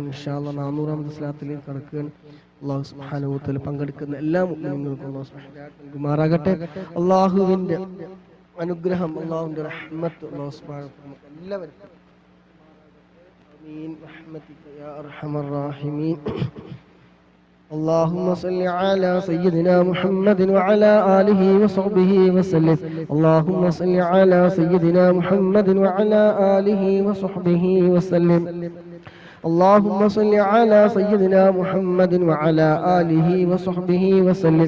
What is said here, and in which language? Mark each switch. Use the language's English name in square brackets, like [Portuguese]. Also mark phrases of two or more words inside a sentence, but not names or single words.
[Arabic] إن شاء الله [Malayalam] 400ാമത്തെ സ്വലാത്തിലേക്ക് കടക്കുകയാണ്. [Arabic] الله سبحانه وتعالى [Malayalam] പങ്കെടുക്കുന്ന എല്ലാ മുഅ്മിനീങ്ങൾക്കും [Arabic] الله سبحانه [Malayalam] നൽകുമാറാകട്ടെ. അല്ലാഹുവിന്റെ അനുഗ്രഹം, അല്ലാഹുവിന്റെ റഹ്മത്ത് [Arabic] الله سبحانه [Malayalam] എല്ലാവർക്കും. [Arabic] آمين برحمتك يا أرحم الراحمين. اللهم صل على سيدنا محمد وعلى آله وصحبه وسلم. اللهم صل على سيدنا محمد وعلى آله وصحبه وسلم. اللهم صل على سيدنا محمد وعلى آله وصحبه وسلم.